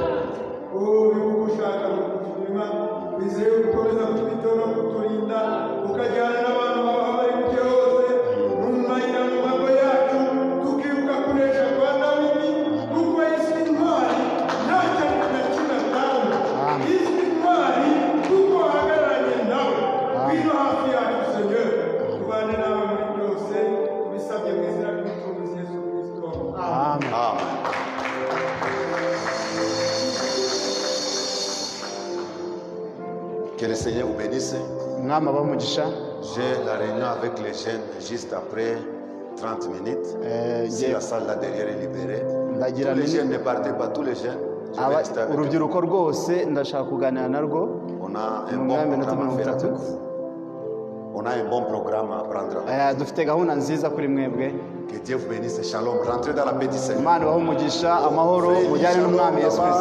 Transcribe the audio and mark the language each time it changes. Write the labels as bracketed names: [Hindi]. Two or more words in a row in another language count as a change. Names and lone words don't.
[Kinyarwanda] uri gushaka mu kuturima, wizeye gukomeza kutwitaho no kuturinda, ukajyana n'abantu bawe aho bari buke hose, mu mayira mu mago yacu, tukibuka kunesha kwa Dawidi, kuko yiswe intwari nta kintu na kimwe atanga. Yiswe intwari kuko ahagararanye nawe. Ngwino hafi yacu Señor, tubane nawe muri byose, tubisabye mu izina ry'umucunguzi Yesu Kristo. Amen. Amen. [French] Que le Seigneur vous bénisse. [Kinyarwanda] Mwami abahe umugisha. [French] J'ai la réunion avec les jeunes juste après 30 minutes. Si la salle là derrière est libérée. [Kinyarwanda] Ndagira [French] Tous les [Kinyarwanda] nti [French] jeunes, ne partez pas, tous les jeunes. Je vais rester avec eux. [Kinyarwanda] urubyiruko rwose ndashaka kuganira narwo [French] On a un [Kinyarwanda] mu [French] bon [Kinyarwanda] mwanya minota [French] programme à [Kinyarwanda] mirongo [French] faire [Kinyarwanda] itatu. [French] avec vous. On a un bon programme à prendre avec vous. [Kinyarwanda] dufite gahunda nziza kuri mwebwe. [French] Que Dieu vous bénisse. Shalom. Rentrez dans la petite scène. [Kinyarwanda] Imana ibahe umugisha, amahoro mujyane n'umwami Yesu Kristo.